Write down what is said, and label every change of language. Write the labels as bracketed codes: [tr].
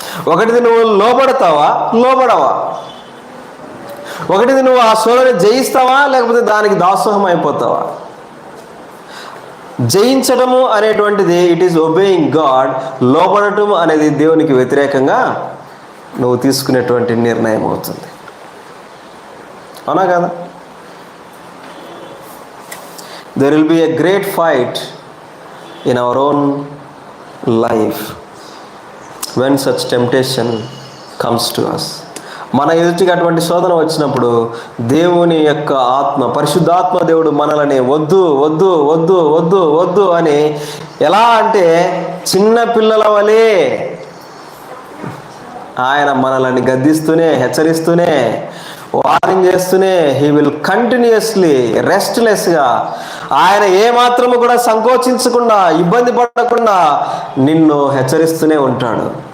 [te] ఒకటిది నువ్వు లోబడవా. ఒకటిది నువ్వు ఆ శోధన జయిస్తావా, లేకపోతే దానికి దాసోహం అయిపోతావా. జయించడము అనేటువంటిది [en] It is obeying God. [te] లోబడటం అనేది దేవునికి వ్యతిరేకంగా నువ్వు తీసుకునేటువంటి నిర్ణయం అవుతుంది. అవునా కదా? [en] There will be a great fight in our own life when such temptation comes to us. [te] మన ఎదుటికి అటువంటి శోధన వచ్చినప్పుడు దేవుని యొక్క ఆత్మ, పరిశుద్ధాత్మ దేవుడు మనల్ని వద్దు వద్దు వద్దు వద్దు వద్దు అని, ఎలా అంటే చిన్న పిల్లల వలె ఆయన మనల్ని గద్దిస్తూనే, హెచ్చరిస్తూనే, వార్నింగ్ చేస్తూనే, [en] he will continuously రెస్ట్లెస్గా, [te] ఆయన ఏమాత్రము కూడా సంకోచించకుండా, ఇబ్బంది పడకుండా నిన్ను హెచ్చరిస్తూనే ఉంటాడు.